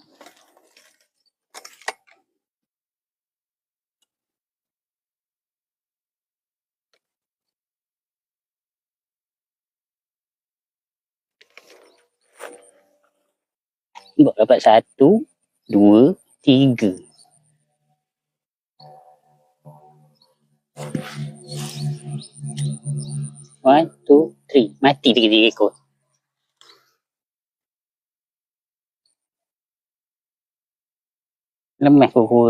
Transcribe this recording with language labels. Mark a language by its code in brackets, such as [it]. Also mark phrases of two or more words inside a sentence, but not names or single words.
[ms] Dapat 1, 2, 3. [en] One, two, three. [ms] Mati 3 ekor. Lemas kuku ni.